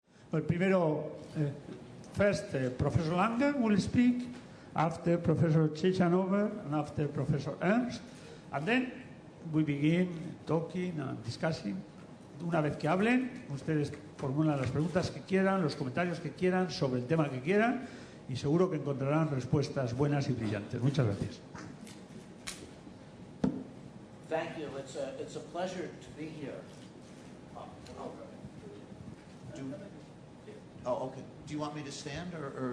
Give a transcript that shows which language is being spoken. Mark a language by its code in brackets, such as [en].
[en] Well, primero, first, Professor Lange will speak, after Professor Ciechanover, and after Professor Ernst, and then we begin talking and discussing. [es] Una vez que hablen, ustedes formulan las preguntas que quieran, los comentarios que quieran, sobre el tema que quieran, y seguro que encontrarán respuestas buenas y brillantes. Muchas gracias. [en] Thank you. It's a pleasure to be here. Okay. Do you want me to stand or?